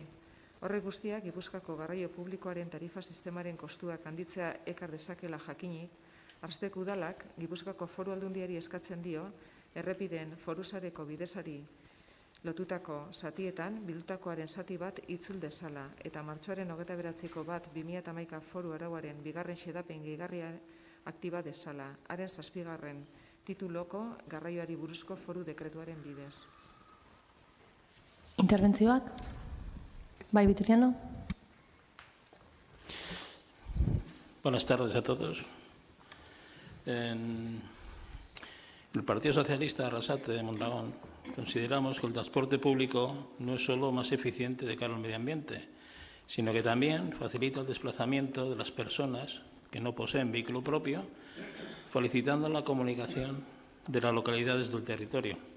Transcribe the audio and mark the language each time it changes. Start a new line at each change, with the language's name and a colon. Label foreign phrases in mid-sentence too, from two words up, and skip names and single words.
Basque: Horrek guztiak Gipuzkoako garraio publikoaren tarifa sistemaren kostuak handitzea ekar dezakela jakinik, Arstek udalak Gipuzkoako Foru Aldundiari eskatzen dio errepideen forusareko bidezari lotutako zatietan bildutakoaren zati bat itzul dezala eta martxoaren 29ko 1/2011 Foru Arauaren 2. xedapen gehigarria aktiba dezala, haren 7. tituloko garraioari buruzko foru dekretuaren bidez. Interbentzioak? Bai, Vitoriano.
Spanish: Buenas tardes a todos. En el Partido Socialista Arrasate de Mondragón consideramos que el transporte público no es solo más eficiente de cara al medio ambiente, sino que también facilita el desplazamiento de las personas que no poseen vehículo propio, facilitando la comunicación de las localidades del territorio.